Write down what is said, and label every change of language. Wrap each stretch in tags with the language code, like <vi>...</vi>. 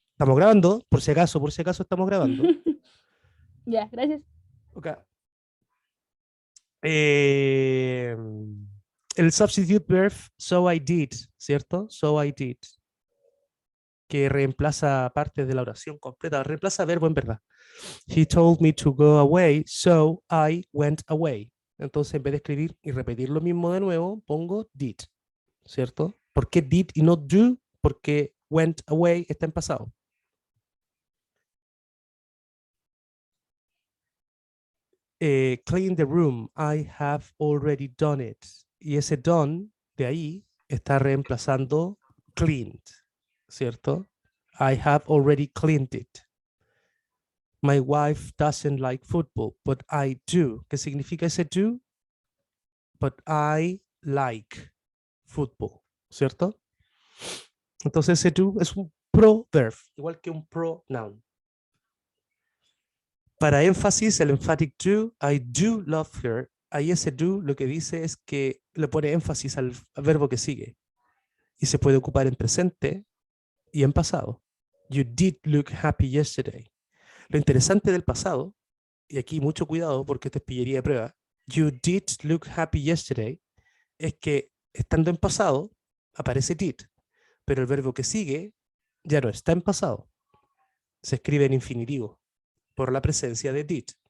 <es>Estamos grabando, por si acaso estamos grabando. Ya, gracias. Okay.</es> <en>El substitute verb, so I did, ¿cierto? So I did.</en> <es>Que reemplaza partes de la oración completa, reemplaza verbo en verdad.</es> <en>He told me to go away, so I went away.</en> <es>Entonces, en vez de escribir y repetir lo mismo de nuevo, pongo did, ¿cierto? ¿Por qué did y no do? Porque went away está en pasado.</es> <en>Clean the room, I have already done it.</en> <es>Y ese done de ahí está reemplazando cleaned, ¿cierto?</es> <en>I have already cleaned it. My wife doesn't like football, but I do.</en> <es>¿Qué significa ese do?</es> <en>But I like football, ¿cierto?</en> <es>Entonces ese do es un proverb, igual que un pronoun. Para énfasis, el emphatic do,</es> <en>I do love her.</en> <es>Ahí ese do lo que dice es que le pone énfasis al verbo que sigue. Y se puede ocupar en presente y en pasado.</es> <en>You did look happy yesterday.</en> <es>Lo interesante del pasado, y aquí mucho cuidado porque esto es pillería de prueba,</es> <en>you did look happy yesterday,</en> <es>es que estando en pasado aparece did, pero el verbo que sigue ya no está en pasado. Se escribe en infinitivo por la presencia de did.</es>